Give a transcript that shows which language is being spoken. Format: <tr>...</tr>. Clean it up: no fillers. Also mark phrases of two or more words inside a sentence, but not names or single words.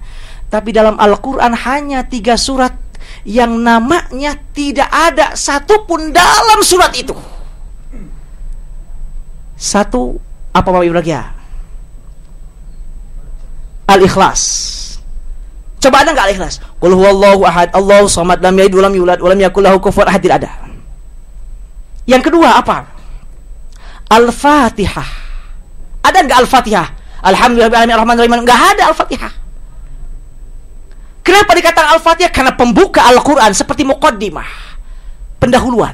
<id>Tapi dalam Al-Qur'an hanya 3 surat yang namanya tidak ada satupun dalam surat itu. Satu, apa Bapak Ibu lagi ya? Al-Ikhlas. Coba ada enggak Al-Ikhlas?</id> <ar>قل هو الله أحد، الله الصمد، لم يلد ولم يولد ولم يكن له كفوا أحد,</ar> <id>tidak ada. Yang kedua apa? Al-Fatihah. Ada enggak Al-Fatihah?</id> <ar>الحمد لله رب العالمين,</ar> <id>enggak ada Al-Fatihah. Kenapa dikatakan Al-Fatihah? Karena pembuka Al-Qur'an, seperti muqaddimah, pendahuluan.</id>